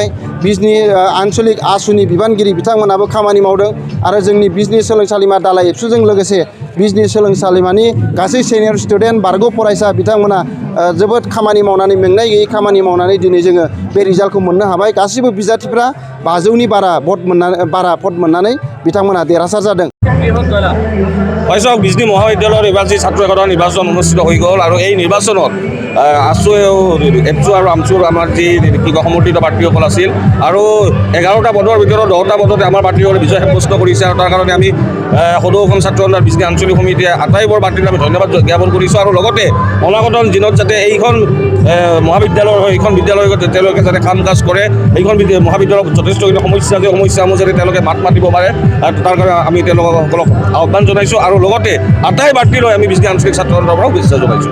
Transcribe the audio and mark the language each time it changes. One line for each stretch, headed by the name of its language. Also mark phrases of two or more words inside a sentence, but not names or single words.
Bodo: बिजनि आनसलिक आसुनि बिबानगिरि बिथांमोनाबो खामानि मावदों आरो जोंनि बिजनि सोलोंसालिमा दालाइ एबसुजों लोगोसे बिजनि सोलोंसालिमानि गासै
English: senior student
Bodo: बारग' फरायसा बिथांमोना जोबोद खामानि मावनानै मेंनाय गैयै खामानि मावनानै दिनै जोङो बे रिजाल्टखौ मोननो हाबाय। गासैबो बिजाथिफ्रा 500नि बारा भट मोननानै बिथांमोना देरहासार जादों।
Assamese: হয় বিজনি মহাবিদ্যালয়ৰ এইবাৰ যি ছাত্ৰ একতাৰ নিৰ্বাচন অনুষ্ঠিত হৈ গ'ল আৰু এই নিৰ্বাচনত আছু এবছু আৰু আমছুৰ আমাৰ যি সমৰ্থিত প্ৰাৰ্থীসকল আছিল আৰু 11টা পদৰ ভিতৰত 10টা পদতে আমাৰ প্ৰাৰ্থীসকলে বিজয় সাব্যস্ত কৰিছে আৰু তাৰ কাৰণে আমি সদৌ অসম ছাত্ৰ সন্থাৰ বিজনি আঞ্চলিক সমিতিয়ে আটাইবোৰ প্ৰাৰ্থীক আমি ধন্যবাদ জ্ঞাপন কৰিছোঁ আৰু লগতে অনাগত দিনত যাতে এইখন মহাবিদ্যালয়ৰ এইখন বিদ্যালয়ত তেওঁলোকে যাতে কাম কাজ কৰে, এইখন মহাবিদ্যালয়ত যথেষ্টখিনি সমস্যাসমূহ যাতে তেওঁলোকে মাত মাতিব পাৰে তাৰ কাৰণে আমি তেওঁলোকসকলক আহ্বান জনাইছোঁ আৰু লগতে আটাই প্ৰাৰ্থীলৈ আমি বিজনি আঞ্চলিক ছাত্ৰ সন্থাৰ পৰাও বিশ্বাস জনাইছোঁ।